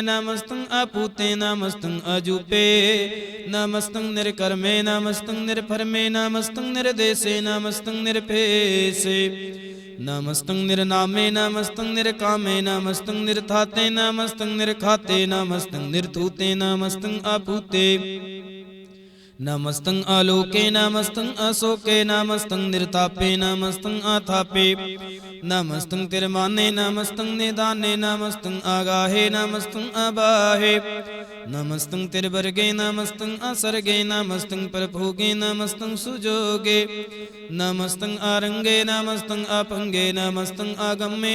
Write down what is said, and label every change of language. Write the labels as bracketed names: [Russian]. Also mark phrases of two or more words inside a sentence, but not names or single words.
[Braj] ਨਮਸਤੰ ਅਪੂਤੇ ਨਮਸਤੰ ਅਜੂਪੇ। ਨਮਸਤੰ ਨਿਰਕਰਮੇ ਨਮਸਤੰ ਨਿਰਫਰਮੇ। ਨਮਸਤੰ ਨਿਰਦੇਸੇ ਨਮਸਤੰ ਨਿਰਭੇਸੇ। ਨਮਸਤੰ ਨਿਰਨਾਮੇ ਨਮਸਤੰ ਨਿਰਕਾਮੇ। ਨਮਸਤੰ ਨਿਰਥਾਤੇ ਨਮਸਤੰ ਨਿਰਖਾਤੇ। ਨਮਸਤੰ ਨਿਰਥੂਤੇ ਨਮਸਤੰ ਅਭੂਤੇ। नमस्तं आलोके नमस्तं अशोके नमस्तं निर्तापे नमस्तं आथापे नमस्तं तिरमाने नमस्तं निदाने नमस्तं आगाहे नमस्तं अबाहे नमस्तं तिरवर्गे नमस्तं असर्गे नमस्तं परभोगे नमस्तं सुजोगे नमस्तं आरंगे नमस्तं अपंगे नमस्तं आगम्ये